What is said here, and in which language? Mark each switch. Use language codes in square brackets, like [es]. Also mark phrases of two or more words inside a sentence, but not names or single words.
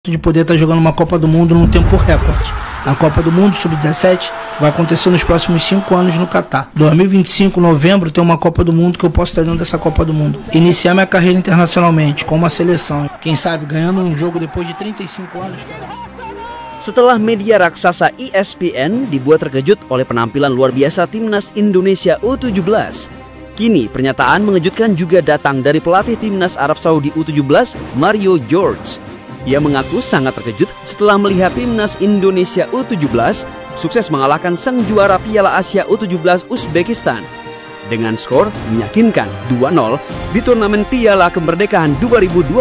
[pt] de poder estar jogando uma Copa do Mundo num tempo recorde. A Copa do Mundo Sub-17 vai acontecer nos próximos 5 anos no Catar. 2025, novembro, tem uma Copa do Mundo que eu posso estar dentro dessa Copa do Mundo. Iniciar minha carreira internacionalmente, com uma seleção. Quem sabe, ganhando um jogo depois de 35 anos. [id] Setelah media raksasa ESPN dibuat terkejut oleh penampilan luar biasa Timnas Indonesia U17, kini pernyataan mengejutkan juga datang dari pelatih Timnas Arab Saudi U17, Mario George. Ia mengaku sangat terkejut setelah melihat Timnas Indonesia U17 sukses mengalahkan sang juara Piala Asia U17 Uzbekistan dengan skor meyakinkan 2-0 di turnamen Piala Kemerdekaan 2025.